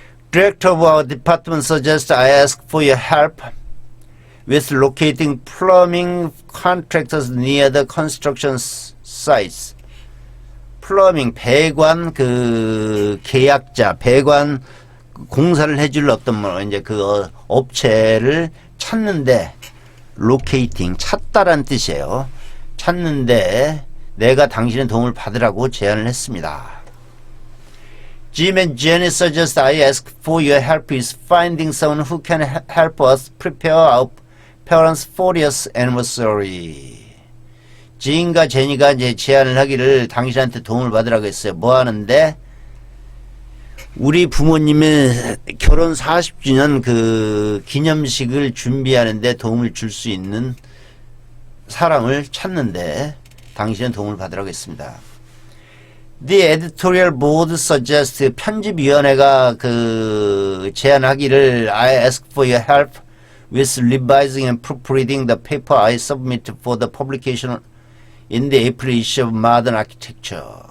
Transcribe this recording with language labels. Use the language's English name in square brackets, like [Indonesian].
[English] Director of our department suggests I ask for your help with locating plumbing contractors near the construction sites. [Korean] 플러밍 배관 그 계약자 배관 공사를 해줄 어떤 뭐 이제 그 업체를 찾는데 locating 찾다란 뜻이에요. 찾는데 내가 당신의 도움을 받으라고 제안을 했습니다. [English] Jim and Jenny suggest I ask for your help with finding someone who can help us prepare our parents' 40th anniversary. [Korean] 짐과 제니가 이제 제안을 하기를 당신한테 도움을 받으라고 했어요. 뭐 하는데? 우리 부모님의 결혼 40주년 그 기념식을 준비하는데 도움을 줄 수 있는 사람을 찾는데 당신은 도움을 받으라고 했습니다. [English] The editorial board suggests [Korean] 편집위원회가 그 제안하기를 [English] I ask for your help with revising and proofreading the paper I submit for the publication in the April issue of Modern Architecture.